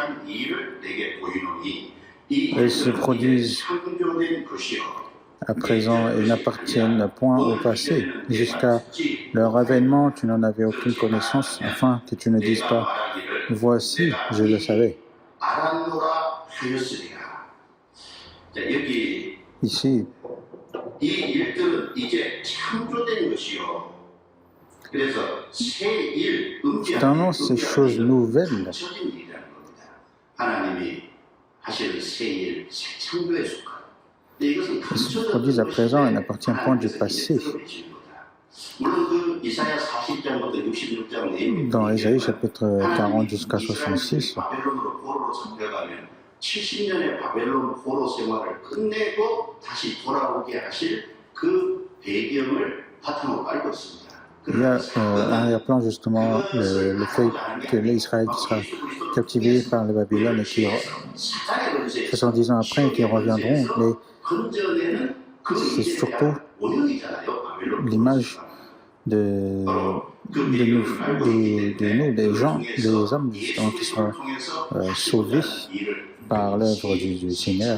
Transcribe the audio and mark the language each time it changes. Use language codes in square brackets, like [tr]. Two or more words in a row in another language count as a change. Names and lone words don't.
[fr] Elles se produisent à présent et n'appartiennent point au passé. Jusqu'à leur avènement, tu n'en avais aucune connaissance, afin que tu ne dises pas « Voici, je le savais ». Ici, [ko] 이 일들은 이제 창조된 것이요. 그래서 새 일, [fr] Finalement, ces choses nouvelles [ko] 합쳐진 일이라는 겁니다. 하나님이 하시는 새 일, 새 창조에 속한. 이것은 [fr] qui se produisent à présent et n'appartiennent point du passé. [ko] 물론 그 이사야 40장부터 66장 내용이 [fr] Dans Ésaïe chapitre 40 jusqu'à 66, [ko] 바벨론으로 포로로 잡혀가면 70년의 바벨론 포로 생활을 끝내고 다시 돌아오게 하실 그 배경을 바탕으로 깔고 있습니다. [fr] il y a un arrière-plan justement le fait que l'Israël qui sera captivé par le Babylone et qui 70 ans après qui reviendront, mais c'est surtout l'image de nous, des gens, des hommes justement qui seront sauvés par l'œuvre du Seigneur.